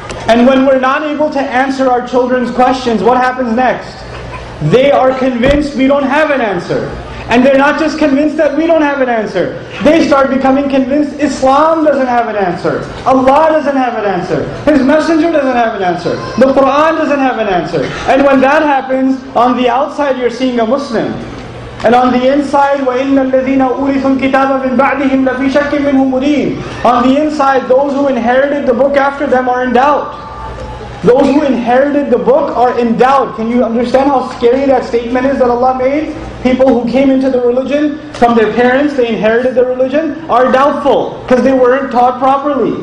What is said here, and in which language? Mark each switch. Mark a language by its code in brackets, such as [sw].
[en] And when we're not able to answer our children's questions, what happens next? They are convinced we don't have an answer. And they're not just convinced that we don't have an answer. They start becoming convinced Islam doesn't have an answer. Allah doesn't have an answer. His messenger doesn't have an answer. The Qur'an doesn't have an answer. And when that happens, on the outside you're seeing a Muslim. And on the inside, [ar] وَإِنَّ الَّذِينَ أُورِثُوا الْكِتَابَ مِنْ بَعْدِهِمْ لَفِي شَكٍّ مِّنْهُ مُرِيبٍ. [en] On the inside, those who inherited the book after them are in doubt. Those who inherited the book are in doubt. Can you understand how scary that statement is that Allah made? People who came into the religion from their parents, they inherited the religion, are doubtful because they weren't taught properly.